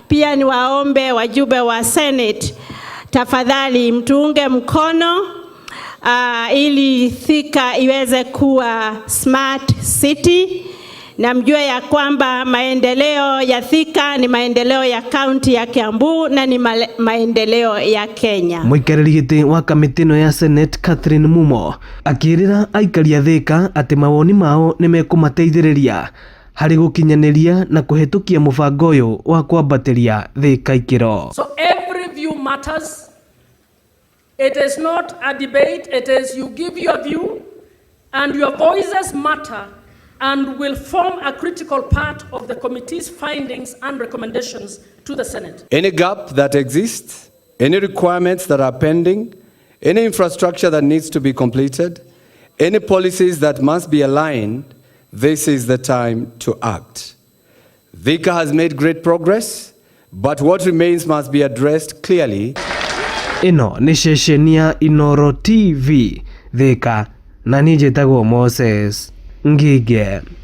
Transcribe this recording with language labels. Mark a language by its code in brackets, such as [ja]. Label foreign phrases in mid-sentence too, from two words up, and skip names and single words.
[sw] Pia ni waombe wajumbe wa Senate, tafadhali mtuunge mkono ili Thika iweze kuwa [en] smart city, [sw] na mjue ya kwamba maendeleo ya Thika ni maendeleo ya kaunti ya Kiambu na ni maendeleo ya Kenya. [ki] Muikariri giti wa kamiti ino ya Senate Catherine Mumo akirira aikari a Thika ati mawoni mao ni mekumateithiriria hari gukinyaniria na kuhetukia mubango uyu wa kwambatiria Thika ikiro. [en] So every view matters. It is not a debate, it is you give your view and your voices matter and will form a critical part of the committee's findings and recommendations to the Senate. Any gap that exists, any requirements that are pending, any infrastructure that needs to be completed, any policies that must be aligned, this is the time to act. Thika has made great progress, but what remains must be addressed clearly. [ki] Ino ni ceceni ya Inooro TV Thika na nije tagwo Moses Ngige.